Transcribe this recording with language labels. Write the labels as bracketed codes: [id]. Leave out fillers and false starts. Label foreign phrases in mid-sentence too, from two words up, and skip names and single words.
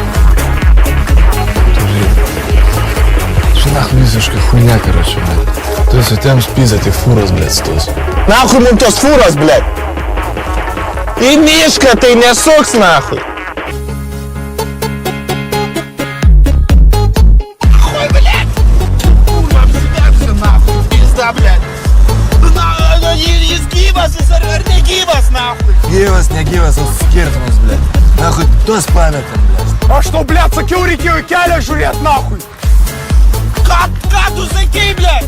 [lt] Žinok, visiškai [ru] хуйня, короче, блядь. [lt] Tu su tiem spizą, tai fūros, blėt, stos. Nahui mum tos fūros, ble. Į mišką tai nesuks, nahui. [ru] Ой, блядь! [lt] Kurva, apsiversi, nahui. [ru] Пизда, блядь. [lt] Jis gyvas, jis ar negyvas, nahui. Gyvas, negyvas, skirtumas, [ru] блядь. Нахуй, [lt] tuos pametam, blėt. Aš tau, blėt, sakiau, reikėjo į kelią žiūrėt, nahui. Ką tu sakai, blėt?